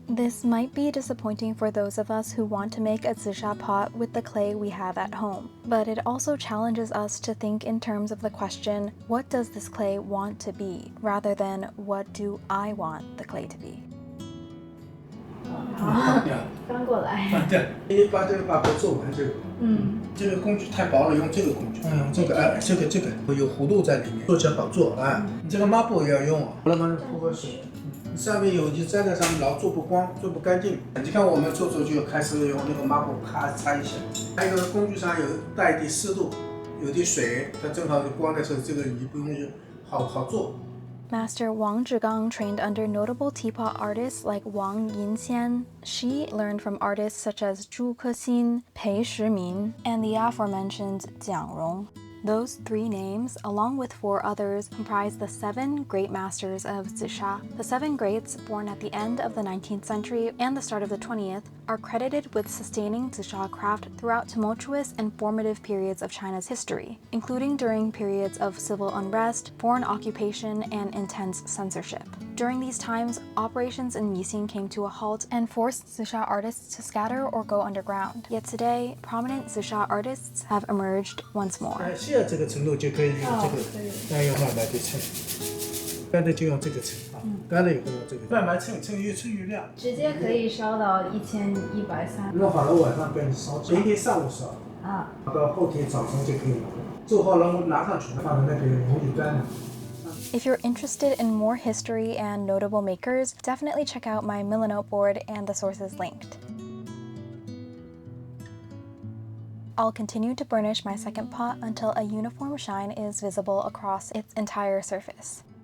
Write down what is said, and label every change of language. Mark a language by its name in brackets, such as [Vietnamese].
[English] This might be disappointing for those of us who want to make a Zisha pot with the clay we have at home, but it also challenges us to think in terms of the question, what does this clay want to be, rather than what do I want the clay to be? [Chinese] 翻过来。对，你把这个把它做完这个。这个工具太薄了，用这个工具。用这个这个有弧度在里面，做起来好做你这个抹布也要用好了嘛，泼个水。上面有就粘在上面，老做不光，做不干净。你看我们做就开始用那个抹布啪擦一下。还有一个工具上有带一点湿度，有点水，它正好光的时候，这个你不用就好做。 [English] Master Wang Zhigang trained under notable teapot artists like Wang Yinxian. She learned from artists such as Zhu Kexin, Pei Shimin, and the aforementioned Jiang Rong. Those three names, along with four others, comprise the 7 great masters of Zisha. The 7 greats, born at the end of the 19th century and the start of the 20th, are credited with sustaining Zisha craft throughout tumultuous and formative periods of China's history, including during periods of civil unrest, foreign occupation, and intense censorship. During these times, operations in Yixing came to a halt and forced Zisha artists to scatter or go underground. Yet today, prominent Zisha artists have emerged once more. [Chinese] 这个程度就可以用这个，再用慢慢的称，干的就用这个称干了以后用这个，慢慢称，越称越亮。直接可以烧到1130。弄好了晚上给你烧，前天上午烧，到后天早上就可以拿。做好了拿上去，放在那边容易干了。 [English] If you're interested in more history and notable makers, definitely check out my Milanote board and the sources linked. I'll continue to burnish my second pot until a uniform shine is visible across its entire surface.